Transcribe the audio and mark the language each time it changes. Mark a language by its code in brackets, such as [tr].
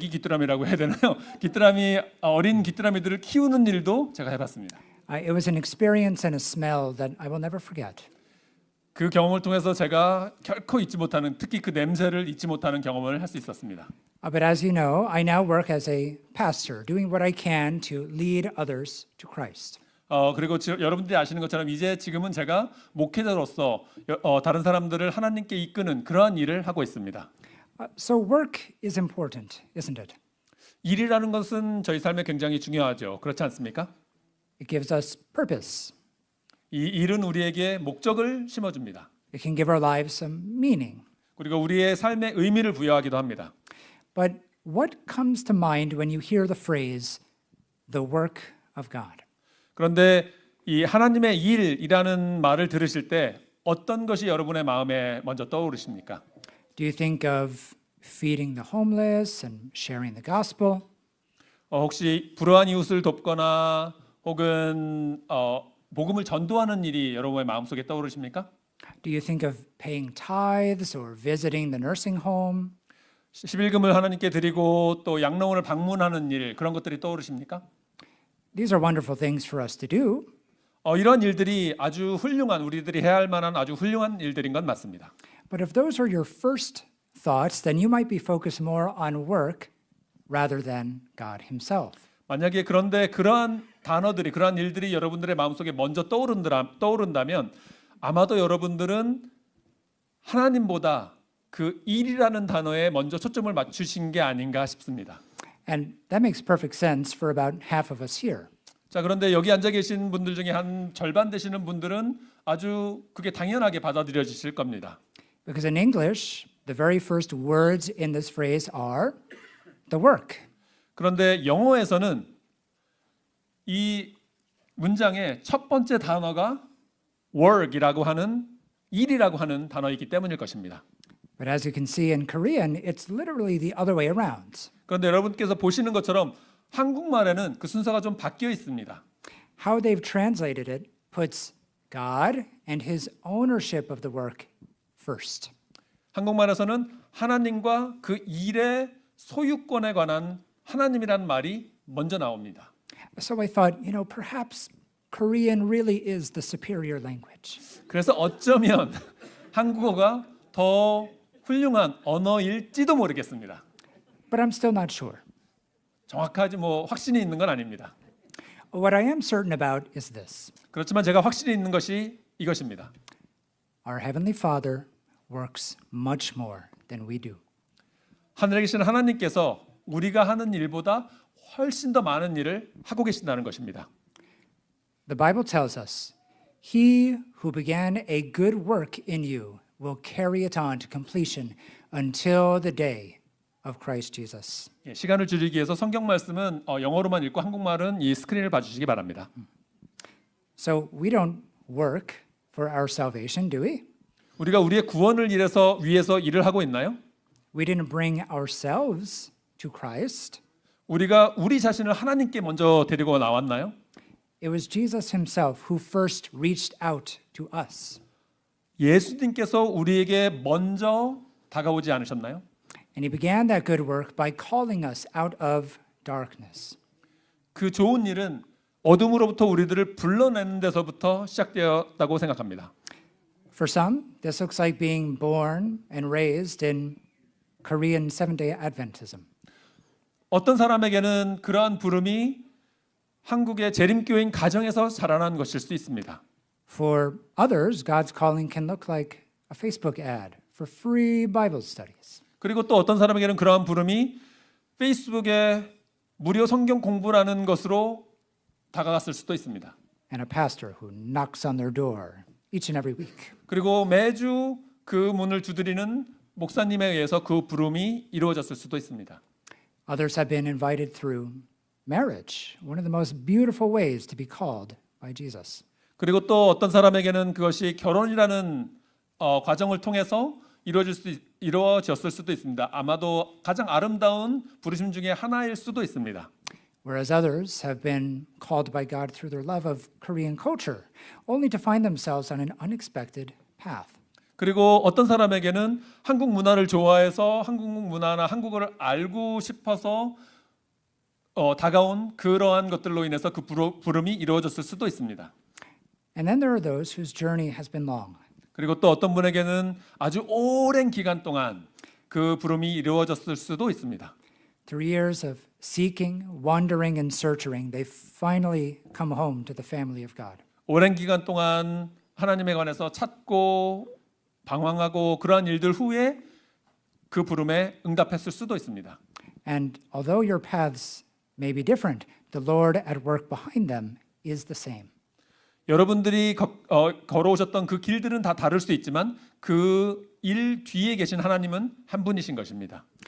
[ko] 애기 귀뚜라미라고 해야 되나요? 어린 귀뚜라미들을 키우는 일도 제가 해봤습니다. [en] It was an experience and a smell that I will never forget. [ko] 그 경험을 통해서 제가 결코 잊지 못하는, 특히 그 냄새를 잊지 못하는 경험을 할 수 있었습니다. [en] But as you know, I now work as a pastor, doing what I can to lead others to Christ. [ko] 그리고 여러분들이 아시는 것처럼 지금은 제가 목회자로서 다른 사람들을 하나님께 이끄는 그러한 일을 하고 있습니다. [en] So work is important, isn't it? [ko] 일이라는 것은 저희 삶에 굉장히 중요하죠. 그렇지 않습니까? [en] It gives us purpose. [ko] 이 일은 우리에게 목적을 심어줍니다. [en] It can give our lives some meaning. [ko] 그리고 우리의 삶에 의미를 부여하기도 합니다. [en] But what comes to mind when you hear the phrase, the work of God? [ko] 그런데 이 하나님의 일이라는 말을 들으실 때 어떤 것이 여러분의 마음에 먼저 떠오르십니까? [en] Do you think of feeding the homeless and sharing the gospel? [ko] 혹시 불우한 이웃을 돕거나 혹은 복음을 전도하는 일이 여러분의 마음속에 떠오르십니까? [en] Do you think of paying tithes or visiting the nursing home? [ko] 11금을 하나님께 드리고 또 양로원을 방문하는 일, 그런 것들이 떠오르십니까? [en] These are wonderful things for us to do. [ko] 이런 일들이 아주 훌륭한, 우리들이 해야 할 만한 아주 훌륭한 일들인 건 맞습니다. [en] But if those are your first thoughts, then you might be focused more on work rather than God Himself. [ko] 만약에 그런데 그러한 단어들이, 그러한 일들이 여러분들의 마음속에 먼저 떠오른다면 아마도 여러분들은 하나님보다 그 일이라는 단어에 먼저 초점을 맞추신 게 아닌가 싶습니다. [en] And that makes perfect sense for about half of us here. [ko] 자, 그런데 여기 앉아 계신 분들 중에 한 절반 되시는 분들은 아주 그게 당연하게 받아들여지실 겁니다. [en] Because in English, the very first words in this phrase are the work. [ko] 그런데 영어에서는 이 문장의 첫 번째 단어가 work이라고 하는 일이라고 하는 단어이기 때문일 것입니다. [en] But as you can see in Korean, it's literally the other way around. [ko] 그런데 여러분께서 보시는 것처럼 한국말에는 그 순서가 좀 바뀌어 있습니다. [en] How they've translated it puts God and His ownership of the work first. [ko] 한국말에서는 하나님과 그 일의 소유권에 관한 하나님이란 말이 먼저 나옵니다. [en] So I thought, perhaps Korean really is the superior language. [ko] 그래서 어쩌면 한국어가 더 훌륭한 언어일지도 모르겠습니다. [en] But I'm still not sure. [ko] 정확하지 확신이 있는 건 아닙니다. [en] What I am certain about is this. [ko] 그렇지만 제가 확신이 있는 것이 이것입니다. [en] Our Heavenly Father works much more than we do. [ko] 하늘에 계신 하나님께서 우리가 하는 일보다 훨씬 더 많은 일을 하고 계신다는 것입니다. [en] The Bible tells us, He who began a good work in you will carry it on to completion until the day of Christ Jesus. [ko] 예, 시간을 줄이기 위해서 성경 말씀은 영어로만 읽고 한국말은 이 스크린을 봐주시기 바랍니다. [en] So we don't work for our salvation, do we? [ko] 우리가 우리의 구원을 위해서 일을 하고 있나요? [en] We didn't bring ourselves to Christ. [ko] 우리가 우리 자신을 하나님께 먼저 데리고 나왔나요? [en] It was Jesus himself who first reached out to us. [ko] 예수님께서 우리에게 먼저 다가오지 않으셨나요? [en] And he began that good work by calling us out of darkness. [ko] 그 좋은 일은 어둠으로부터 우리들을 불러내는 데서부터 시작되었다고 생각합니다. [en] For some, this looks like being born and raised in Korean Seventh-day Adventism. [ko] 어떤 사람에게는 그러한 부름이 한국의 재림교인 가정에서 자라난 것일 수 있습니다. [en] For others, God's calling can look like a Facebook ad for free Bible studies. [ko] 그리고 또 어떤 사람에게는 그러한 부름이 페이스북에 무료 성경 공부라는 것으로 다가갔을 수도 있습니다. [en] And a pastor who knocks on their door each and every week. [ko] 그리고 매주 그 문을 두드리는 목사님에 의해서 그 부름이 이루어졌을 수도 있습니다. [en] Others have been invited through marriage, one of the most beautiful ways to be called by Jesus. [ko] 그리고 또 어떤 사람에게는 그것이 결혼이라는 과정을 통해서 이루어졌을 수도 있습니다. 아마도 가장 아름다운 부르심 중에 하나일 수도 있습니다. [en] Whereas others have been called by God through their love of Korean culture, only to find themselves on an unexpected path. [ko] 그리고 어떤 사람에게는 한국 문화를 좋아해서 한국 문화나 한국어를 알고 싶어서 다가온 그러한 것들로 인해서 그 부름이 이루어졌을 수도 있습니다. [en] And then there are those whose journey has been long. [ko] 그리고 또 어떤 분에게는 아주 오랜 기간 동안 그 부름이 이루어졌을 수도 있습니다. [en] Through years of seeking, wandering, and searching, they finally come home to the family of God. [ko] 오랜 기간 동안 하나님에 관해서 찾고 방황하고 그러한 일들 후에 그 부름에 응답했을 수도 있습니다. [en] And although your paths may be different, the Lord at work behind them is the same. [ko] 여러분들이 걸어오셨던 그 길들은 다 다를 수 있지만 그 일 뒤에 계신 하나님은 한 분이신 것입니다.